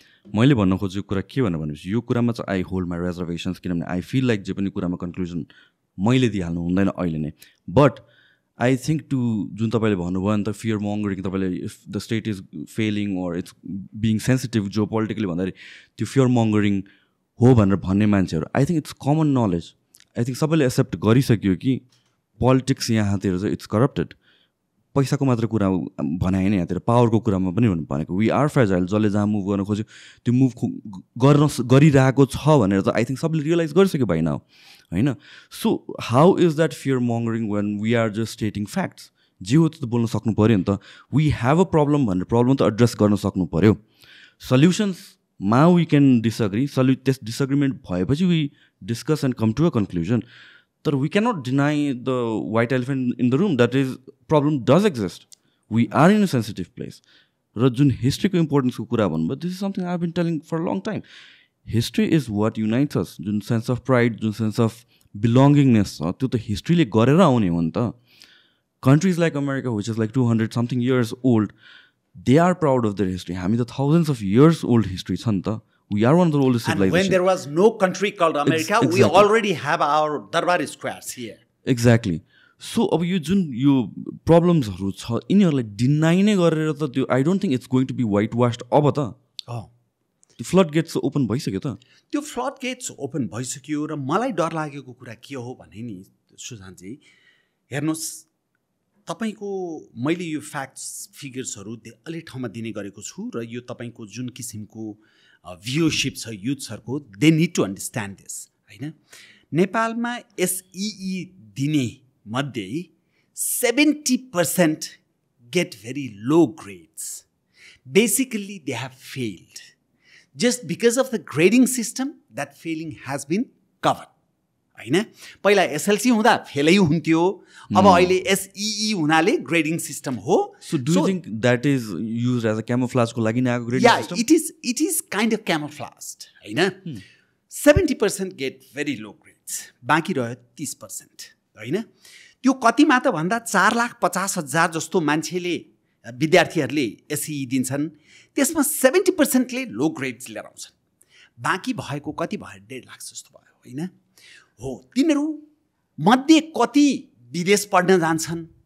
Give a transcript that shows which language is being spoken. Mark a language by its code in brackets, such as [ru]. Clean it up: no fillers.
[ne] मैले भन्न खोजेको कुरा के भनेपछि यो कुरामा चाहिँ [en] I hold my reservations, [ne] किनभने [en] I feel like [ne] जे पनि कुरामा कन्क्लुजन मैले दिइहाल्नु हुँदैन अहिले नै। [en] but I think to [ne] जुन तपाईँले भन्नुभयो नि त [en] fear mongering, तपाईँले if the state is failing or it's being sensitive जो politically [ne] भन्दाखेरि त्यो फियर मङ्गरिङ हो भनेर भन्ने मान्छेहरू, [en] I think it's common knowledge. [ne] I think सबैले एक्सेप्ट गरिसक्यो कि पोलिटिक्स यहाँतिर चाहिँ [en] It's corrupted. [ne] पैसाको मात्र कुरा भने होइन, यहाँतिर पावरको कुरामा पनि भनेको [en] We are fragile. [ne] जसले जहाँ मुभ गर्न खोज्यो त्यो मुभ गरिरहेको छ भनेर त आई थिङ्क सबले रियलाइज गरिसक्यो भाइ नाउ, होइन? [en] So how is that fear mongering when we are just stating facts? [ne] जे हो त्यो त बोल्न सक्नु पऱ्यो नि त। [en] we have a problem [ne] भनेर प्रब्लम त एड्रेस गर्न सक्नु पऱ्यो। [en] सल्युसन्समा we can disagree, [ne] त्यस डिसएग्रिमेन्ट भएपछि [en] We discuss and come to a conclusion. तर we cannot deny the white elephant in the room that is problem does exist. We are in a sensitive place. [ne] र जुन हिस्ट्रीको इम्पोर्टेन्सको कुरा भन्नुभयो, [en] This is something I have been telling for long time. History is what unites us. [ne] जुन sense of pride, जुन sense of belongingness छ, त्यो त हिस्ट्रीले गरेर आउने हो नि त। [en] Countries like America which is like 200 something years old, they are proud of their history. [ne] हामी त [en] thousands of years old history [ne] छ नि त। [en] We are one of the oldest civilizations. And when there was no country called America, we already have our Darbar squares here. Exactly. [ne] So अब यो जुन यो प्रब्लम्सहरू छ यिनीहरूलाई डिनाइ नै गरेर त त्यो [en] I don't think it's going to be white washed. [ne] अब त त्यो फ्लड गेट्स ओपन भइसक्यो त। त्यो फ्लड गेट्स ओपन भइसक्यो। र मलाई डर लागेको कुरा के हो भने नि सुशान्तजी, हेर्नुहोस्, तपाईँको मैले यो फ्याक्ट्स फिगर्सहरू अलि ठाउँमा दिने गरेको छु। र यो तपाईँको जुन किसिमको भ्युअरसिप छ युथ्सहरूको, [en] they need to understand this, [ne] होइन? नेपालमा एसइई दिने मध्ये 70% [en] Get very low grades. Basically, they have failed. Just because of the grading system, that failing has been covered. [ne] हैन पहिला एसएलसी हुँदा फेलै हुन्थ्यो अब अहिले एसईई हुनाले ग्रेडिङ सिस्टम हो [en] so do you think that is used as a camouflage [ne] को लागि आएको [en] grading system it is kind of camouflaged [ne] हैन 70% [en] get very low grades [ne] बाँकी रह्यो 30% हैन त्यो कतिमा त भन्दा 4,50,000 जस्तो मान्छेले विद्यार्थीहरूले एसईई दिन्छन् त्यसमा 70% ले लो ग्रेड्स लिएर आउँछन् बाँकी भएको कति भयो 1.5 लाख जस्तो भयो हैन हो तिनीहरू मध्ये कति विदेश पढ्न जान्छन्